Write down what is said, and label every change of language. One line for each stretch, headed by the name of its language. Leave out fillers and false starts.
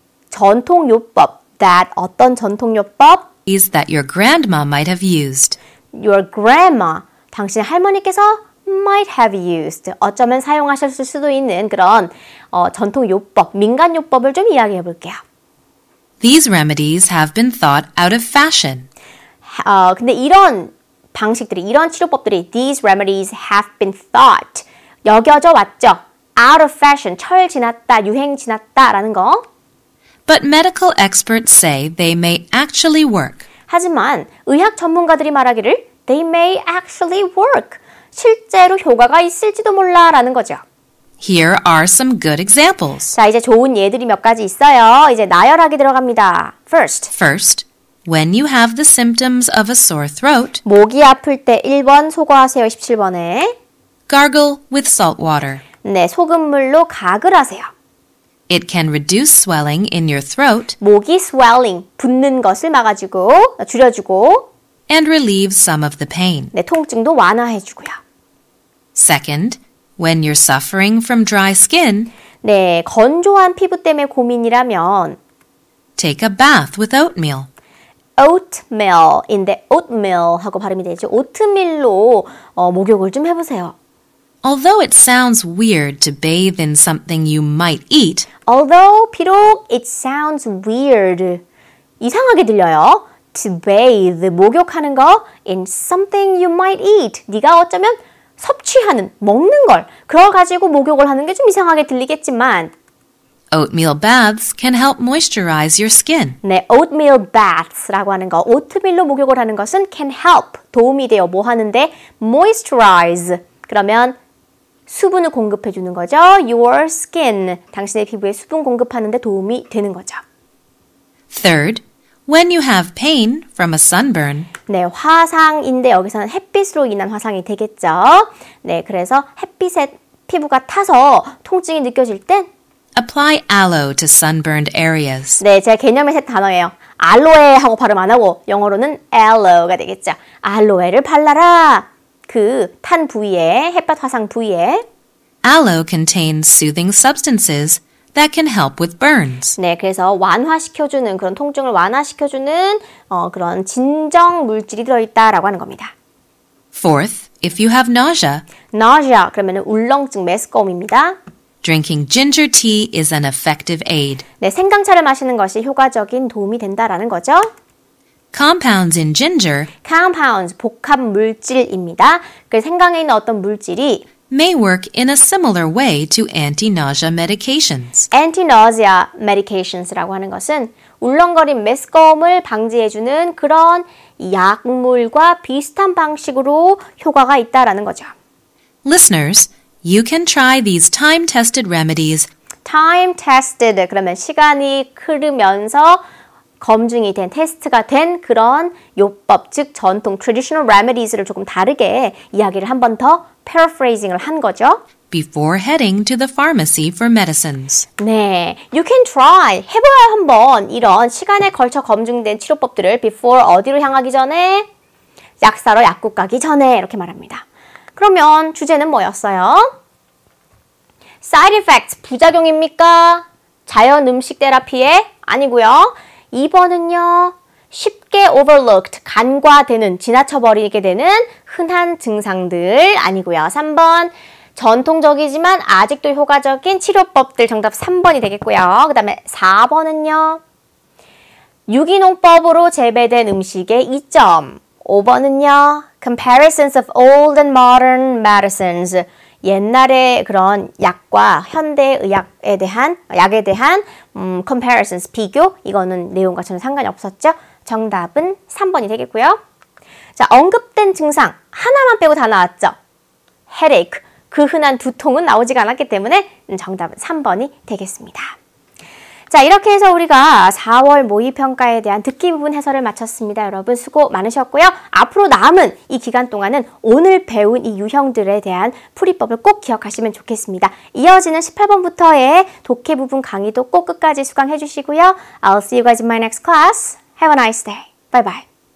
Korean: 전통 요법 어떤 전통 요법
English: that your grandma might have used. Your grandma,
Korean: 당신 할머니께서
English: might have used,
Korean: 어쩌면 사용하셨을 수도 있는 그런 전통 요법, 민간 요법을 좀 이야기해 볼게요.
English: These remedies have been thought out of fashion.
Korean: 근데 이런 방식들이, 이런 치료법들이
English: these remedies have been thought,
Korean: 여겨져 왔죠.
English: out of fashion,
Korean: 철 지났다, 유행 지났다라는 거.
English: But medical experts say they may actually work.
Korean: 하지만 의학 전문가들이 말하기를
English: they may actually work,
Korean: 실제로 효과가 있을지도 몰라라는 거죠.
English: Here are some good examples.
Korean: 자, 이제 좋은 예들이 몇 가지 있어요. 이제 나열하기 들어갑니다.
English: First, when you have the symptoms of a sore throat,
Korean: 목이 아플 때 1번 소거하세요. 17번에.
English: gargle with salt water.
Korean: 네, 소금물로 가글하세요.
English: It can reduce swelling in your throat
Korean: 목이 swelling, 붓는 것을 막아주고, 줄여주고,
English: and relieve some of the pain.
Korean: 네, 통증도 완화해주고요.
English: Second, when you're suffering from dry skin,
Korean: 네, 건조한 피부 때문에 고민이라면
English: take a bath with oatmeal.
Korean: oatmeal인데 oatmeal 하고 발음이 되죠. 오트밀로 목욕을 좀 해보세요.
English: Although it sounds weird to bathe in something you might eat, Although
Korean: 비록
English: it sounds weird,
Korean: 이상하게 들려요.
English: To bathe,
Korean: 목욕하는 거
English: in something you might eat.
Korean: 네가 어쩌면 섭취하는, 먹는 걸 그걸 가지고 목욕을 하는 게 좀 이상하게 들리겠지만
English: oatmeal baths can help moisturize your skin.
Korean: 네,
English: oatmeal baths
Korean: 라고 하는 거, 오트밀로 목욕을 하는 것은
English: can help,
Korean: 도움이 돼요. 뭐 하는데? moisturize, 그러면 수분을 공급해 주는 거죠.
English: your skin,
Korean: 당신의 피부에 수분 공급하는 데 도움이 되는 거죠.
English: Third, when you have pain from a sunburn,
Korean: 네, 화상인데 여기서는 햇빛으로 인한 화상이 되겠죠. 네, 그래서 햇빛에 피부가 타서 통증이 느껴질 땐
English: apply aloe to sunburned areas.
Korean: 네, 제 개념의 새 단어예요. 알로에 하고 발음 안 하고 영어로는 aloe가 되겠죠. 알로에를 발라라. 그 탄 부위에, 햇볕 화상 부위에.
English: Aloe contains soothing substances that can help with burns.
Korean: 네, 그래서 완화시켜주는, 그런 통증을 완화시켜주는 그런 진정 물질이 들어있다라고 하는 겁니다.
English: Fourth, if you have nausea,
Korean: nausea, 그러면 울렁증, 메스꺼움입니다.
English: drinking ginger tea is an effective aid.
Korean: 네, 생강차를 마시는 것이 효과적인 도움이 된다라는 거죠.
English: Compounds in ginger
Korean: compounds, 복합 물질입니다. 그 생강에 있는 어떤 물질이
English: may work in a similar way to anti-nausea medications. anti-nausea medications
Korean: 라고 하는 것은 울렁거림, 메스꺼움을 방지해주는 그런 약물과 비슷한 방식으로 효과가 있다라는 거죠.
English: Listeners, you can try these time-tested remedies.
Korean: time-tested, 그러면 시간이 흐르면서 검증이 된, 테스트가 된 그런 요법, 즉 전통
English: traditional remedies
Korean: 를 조금 다르게 이야기를 한 번 더 paraphrasing을 한 거죠.
English: Before heading to the pharmacy for medicines.
Korean: 네,
English: you can try,
Korean: 해봐야 한번 이런 시간에 걸쳐 검증된 치료법들을 before 어디로 향하기 전에? 약사로 약국 가기 전에 이렇게 말합니다. 그러면 주제는 뭐였어요? side effects, 부작용입니까? 자연 음식 테라피에? 아니고요. 2번은요. 쉽게 overlooked, 간과되는, 지나쳐버리게 되는 흔한 증상들 아니고요. 3번, 전통적이지만 아직도 효과적인 치료법들, 정답 3번이 되겠고요. 그 다음에 4번은요. 유기농법으로 재배된 음식의 이점. 5번은요.
English: comparisons of old and modern medicines.
Korean: 옛날에 그런 약과 현대의학에 대한 약에 대한 comparisons 비교 이거는 내용과 전혀 상관이 없었죠. 정답은 3번이 되겠고요. 자, 언급된 증상 하나만 빼고 다 나왔죠. headache 그 흔한 두통은 나오지가 않았기 때문에 정답은 3번이 되겠습니다. 자, 이렇게 해서 우리가 4월 모의평가에 대한 듣기 부분 해설을 마쳤습니다. 여러분 수고 많으셨고요. 앞으로 남은 이 기간 동안은 오늘 배운 이 유형들에 대한 풀이법을 꼭 기억하시면 좋겠습니다. 이어지는 18번부터의 독해 부분 강의도 꼭 끝까지 수강해 주시고요.
English: I'll see you guys in my next class. Have a nice day. Bye bye.